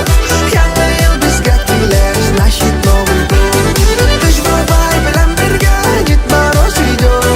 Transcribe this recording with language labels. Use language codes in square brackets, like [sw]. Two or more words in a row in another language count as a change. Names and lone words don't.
[tt] Яңа ел безгә килә, [ru] значит Новый год. [tt] Дыш бабай белән бергә [ru] Дед Мороз идет.